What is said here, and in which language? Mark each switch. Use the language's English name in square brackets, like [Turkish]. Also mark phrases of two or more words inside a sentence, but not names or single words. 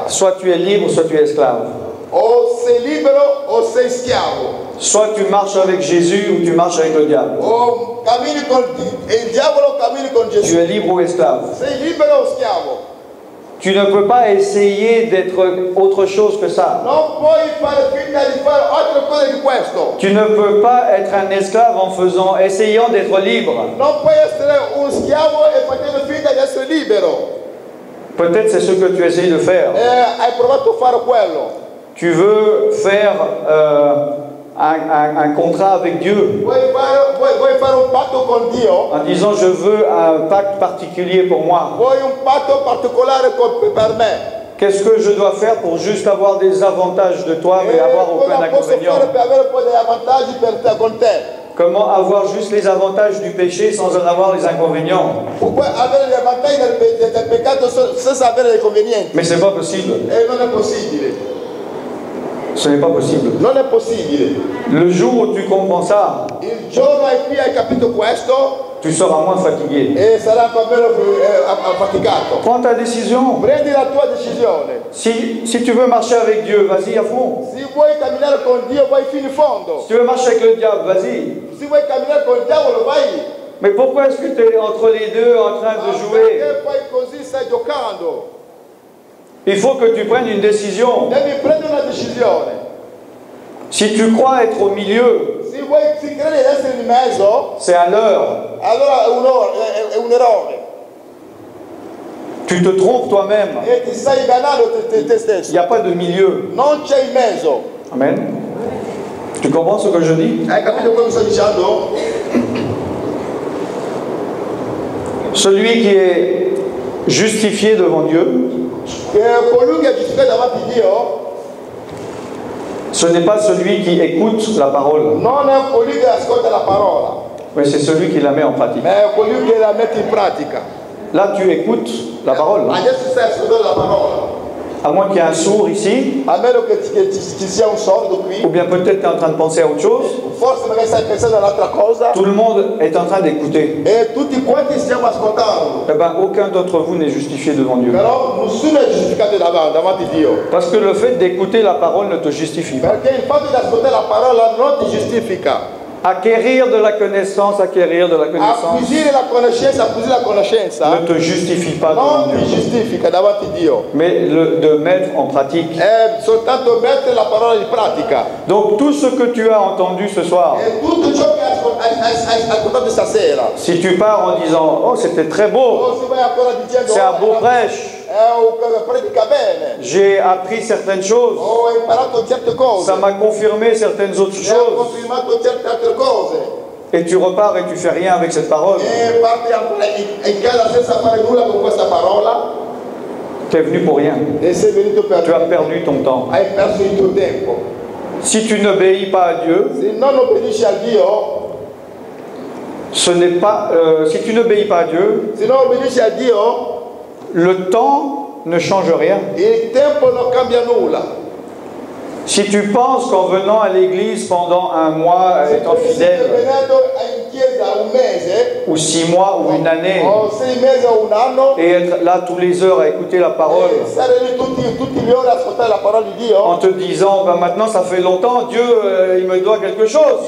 [French] Soit tu es libre, soit tu es esclave. [Italian] O sei libero o sei schiavo. [French] Soit tu marches avec Jésus ou tu marches avec le diable. [Italian] O cammini con il diavolo o cammini con [French] Tu [Italian] Gesù. [French] es libre ou esclave. [Italian] Sei libero o schiavo? [French] Tu ne peux pas essayer d'être autre chose que ça. [Italian] Non puoi fare finta di fare altre cose di questo. [French] Tu ne peux pas être un esclave en essayant d'être libre. [Italian] Non puoi essere un schiavo e facendo finta di essere libero. [French] Peut-être c'est ce que tu essayes de faire. [Italian] Hai provato a fare quello. [French] Tu veux faire un contrat avec Dieu [Italian] Vuoi fare un patto con Dio? [French] en disant je veux un pacte particulier pour moi. [Italian] Vuoi un patto particolare per me? [French] Qu'est-ce que je dois faire pour juste avoir des avantages de toi mais avoir aucun [Italian] Cosa posso [French] inconvénient? [Italian] fare per avere un po' degli vantaggi per te, con te? [French] Comment avoir juste les avantages du péché sans en avoir les inconvénients? [Italian] Puoi avere gli vantaggi del peccato senza avere dei convenienti. [French] Mais c'est pas possible. [Italian] E non è possibile. [French] Ce n'est pas possible. [Italian] Non è possibile. [French] Le jour où tu comprends ça, [Italian] Il giorno in cui hai capito questo, [French] tu seras moins fatigué. [Italian] e sarai un po' meno affaticato. [French] Prends ta décision. [Italian] Prendi la tua decisione. [French] Si tu veux marcher avec Dieu, vas-y à fond. [Italian] Se vuoi camminare con Dio, vai fino in fondo. [French] Si tu veux marcher avec le diable, vas-y. [Italian] Se vuoi camminare con il diavolo, vai. [French] Mais pourquoi est-ce que tu es entre les deux en train de jouer? [Italian] Perché poi così stai giocando? [French] Il faut que tu prennes une décision. [Italian] Devi prendere una decisione. [French] Si tu crois être au milieu, [Italian] Se credi di essere in mezzo, [French] c'est un leurre. [Italian] allora è un errore. [French] Tu te trompes toi-même. [Italian] E ti stai ingannando te [French] Il [Italian] stesso. [French] n'y a pas de milieu. [Italian] Non c'è in mezzo. [French] Amen. Tu comprends ce que je dis? [Italian] Hai capito quello che sto dicendo? [French] Celui qui est justifié devant Dieu, [Italian] Che colui che è giustificato davanti a Dio [French] ce n'est pas celui qui écoute la parole, [Italian] non è colui che ascolta la parola, [French] mais c'est celui qui la met en pratique. [Italian] ma è colui che la mette in pratica. [French] Là, tu écoutes la parole. [Italian] Adesso stai ascoltando la parola. [French] À moins qu'il y ait un sourd ici, [Italian] A meno che ci sia un sordo qui, [French] ou bien peut-être tu es en train de penser à autre chose. [Italian] forse magari stai pensando a un'altra cosa, [French] Tout le monde est en train d'écouter. [Italian] e tutti quanti stiamo ascoltando. [French] Eh ben, aucun d'entre vous n'est justifié devant Dieu. [Italian] Però nessuno è giustificato davanti a Dio. [French] Parce que le fait d'écouter la parole ne te justifie pas. [Italian] Perché il fatto di ascoltare la parola non ti giustifica. [French] Acquérir de la connaissance [Italian] Acquisire la conoscenza [French] ne te justifie pas devant [Italian] non ti [French] Dieu. [Italian] giustifica davanti a Dio. [French] Mais de mettre en pratique. [Italian] È soltanto mettere la parola in pratica. [French] Donc tout ce que tu as entendu ce soir, [Italian] E tutto ciò che hai ascoltato stasera. [French] si tu pars en disant « Oh, c'était très beau, [Italian] O se vai ancora dicendo [French] c'est un beau prêche, [Italian] predica bene. [French] j'ai appris certaines choses, [Italian] Ho imparato certe cose. [French] ça m'a confirmé certaines autres [Italian] Mi ha [French] choses, [Italian] confermato certe altre cose. [French] et tu repars et tu fais rien avec cette parole, [Italian] E parti in casa senza fare nulla con questa parola. [French] tu es venu pour rien. [Italian] E sei venuto per [French] Tu as perdu ton temps. [Italian] Hai perso il tuo tempo. [French] Si tu n'obéis pas à Dieu, [Italian] Se non obbedisci a Dio, [French] ce n'est pas. Si tu n'obéis pas à Dieu, [Italian] se non obbedisci a Dio, [French] le temps ne change rien. [Italian] il tempo non cambia nulla. [French] Si tu penses qu'en venant à l'église pendant un mois, [Italian] Se [French] étant tu [Italian] stai [French] fidèle, [Italian] venendo in chiesa un mese, [French] ou 6 mois, ou une année, [Italian] o 6 mesi o un anno, [French] et être là tous les heures à écouter la parole, [Italian] e stare lì tutti gli ore a ascoltare la parola di Dio, [French] en te disant, ben maintenant ça fait longtemps, Dieu, il me doit quelque chose.